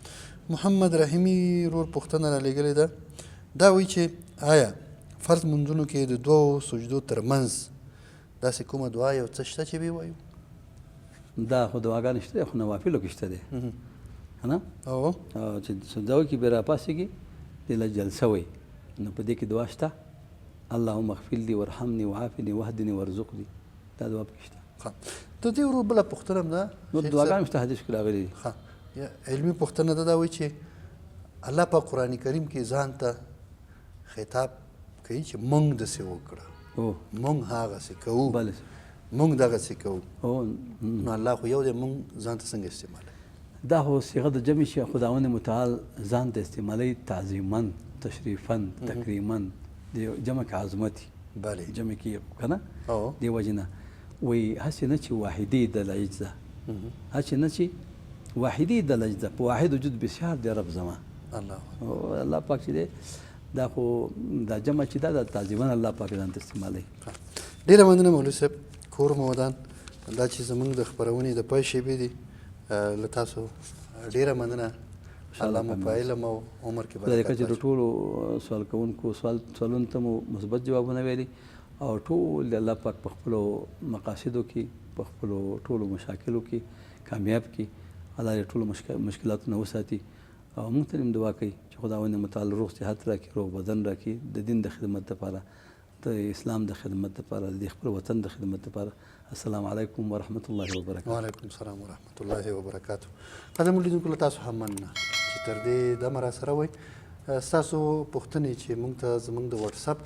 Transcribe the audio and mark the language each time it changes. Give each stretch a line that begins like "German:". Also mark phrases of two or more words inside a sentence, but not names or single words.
Pashto: محمد رحیمي ورور پوښتنه رالیږلې ده دا وایي چې آیا فرض منځونو کې د دوو سجدو ترمنځ داسې کومه دعا یو څه شته چې ویې وایو دا خو دعاګانې شته خو نوافلو کې شته دی نه او چې سجده وکړي بیا راپاڅېږي دې له جلسه وایي نو په دې کې دعا شته
Arabic: اللهم اغفر لي وارحمني وعافني واهدني وارزقني
Pashto: دا دعا پکې شته د دې ورور بله پوښتنه هم ده نور دعاګانې شته حدیث کې راغلي دي علمي پوښتنه ده دا وایي چې الله په قرآن کریم کې ځان ته خطاب کوي چې موږ داسې وکړه موږ هغسې کوو موږ دغسې کوو نو الله خو یو دی موږ ځان ته څنګه استعمالوي دا خو صيغه د جمع شي خداوند متعال ځان ته استعمالوي
Arabic: تعظیما تشریفا تکریما
Pashto: د جمع کې عظمت بله جمع کې که نه دې وجې نه وایي هسې نه چې واحدي د العجزه هسې نه چې واحدي د العجزه په واحد وجود بسیار دی رب زما الله پاک چې دی دا خو دا جمع چې دا د تعظیما الله پاک ځان ته استعمالوي ډېره مننه مولوي صاحب کور مو ودان دا چې زموږ د خپرونې د پای شیبې دي له تاسو ډېره مننه الله مو په علم او عمر کې برکت چې د ټولو سوال کوونکو سوالونو ته مو مثبت جوابونه ویلي او ټول د الله پاک په خپلو مقاصدو کې په خپلو ټولو مشاکلو کې کامیاب کړي الله دې ټولو مشکلاتونه وساتي او موږ ته هم دعا کوي چې خداوند متعال روغ صحت راکړي روغ بدن راکړي د دین د خدمت لپاره د اسلام د خدمت لپاره د خپل وطن د خدمت لپاره
Arabic: السلام علیکم ورحمت الله وبرکاته وعلیکم السلام ورحمت الله وبرکاته
Pashto: قدم لیدونکو له تاسو هم مننه چې تر دې دمه راسره وئ ستاسو پوښتنې چې موږ ته زموږ د وټساپ